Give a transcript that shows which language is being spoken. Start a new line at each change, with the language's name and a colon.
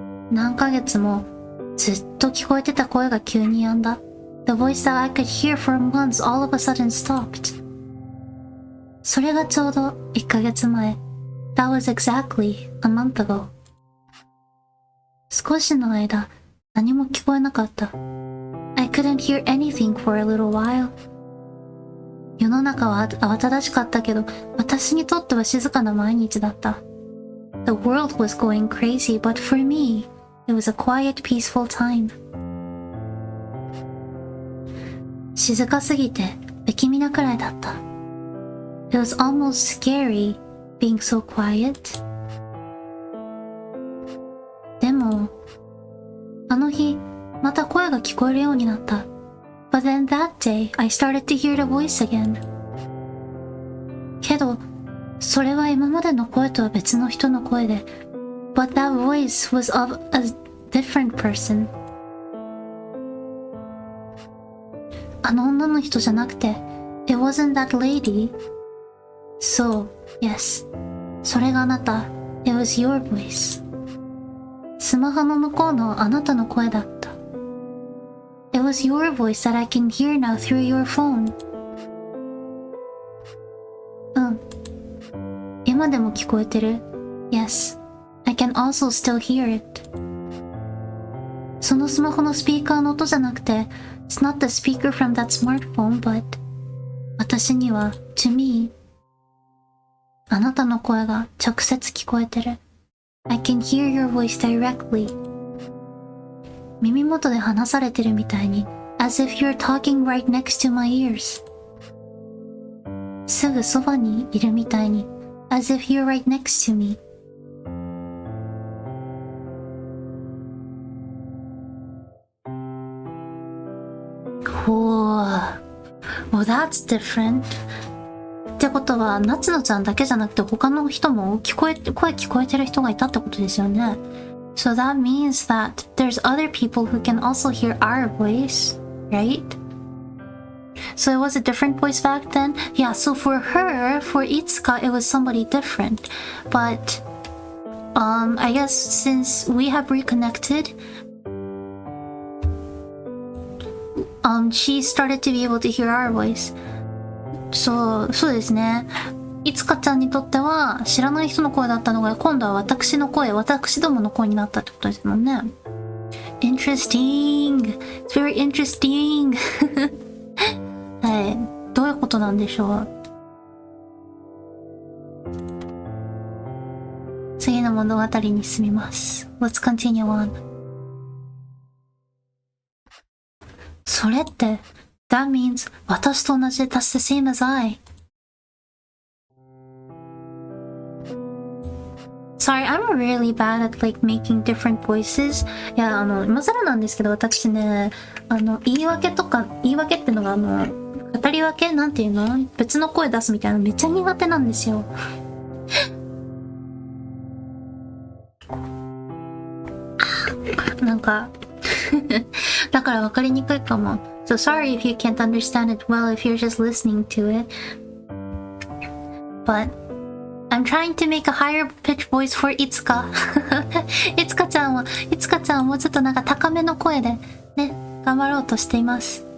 Japanese: 何ヶ月もずっと聞こえてた声が急に止んだ。
English: The voice that I could hear for months all of a sudden stopped.
Japanese: それがちょうど1ヶ月前。
English: That was exactly a month ago.
Japanese: 少しの間、何も聞こえなかった。
English: I couldn't hear anything for a little while.
Japanese: 世の中は慌ただしかったけど、私にとっては静かな毎日だった。
English: The world was going crazy, but for me, it was a quiet, peaceful time.
Japanese: 静かすぎて不気味なくらいだった。
English: It was almost scary, being so quiet.
Japanese: でも、あの日、また声が聞こえるようになった。
English: But then that day, I started to hear the voice again.
Japanese: けど、それは今までの声とは別の人の声で、
English: But that voice was of a different person.
Japanese: あの女の人じゃなくて、
English: It wasn't that lady.
Japanese: そう、
English: yes.
Japanese: それがあなた。
English: It was your voice.
Japanese: スマホの向こうのあなたの声だった。
English: It was your voice that I can hear now through your phone.
Japanese: うん。今でも聞こえてる。
English: Yes. I can also still hear it.
Japanese: そのスマホのスピーカーの音じゃなくて、
English: It's not the speaker from that smartphone, but
Japanese: 私には、
English: to me,
Japanese: あなたの声が直接聞こえてる。
English: I can hear your voice directly.
Japanese: 耳元で話されてるみたいに
English: as if you're talking right next to my ears.
Japanese: すぐそばにいるみたいに
English: as if you're right next to me. ほー。Well, that's different.
Japanese: ってことは、夏野ちゃんだけじゃなくて他の人も声聞こえてる人がいたってことですよね。
English: So that means that there's other people who can also hear our voice, right? So it was a different voice back then? Yeah, so for her, for Itsuka, it was somebody different. But, I guess since we have reconnected, she started to be able to hear our voice.
Japanese: そうですね。いつかちゃんにとっては知らない人の声だったのが今度は私の声、私どもの声になったってことですもんね。
English: Interesting! It's very interesting! はい。
Japanese: どういうことなんでしょう。次の物語に進みます。
English: Let's continue on.
Japanese: それって、
English: that means
Japanese: 私と同じ
English: that's the same as I。Sorry, I'm really bad at like making different voices.
Japanese: いや、今更なんですけど、私ね、言い訳ってのが語り分けなんていうの別の声出すみたいなのめっちゃ苦手なんですよ。なんか、だから分かりにくいかも。
English: So sorry if you can't understand it well if you're just listening to it. But I'm trying to make a higher pitch voice for いつか。
Japanese: いつかちゃんはもうちょっとなんか高めの声でね、頑張ろうとしています。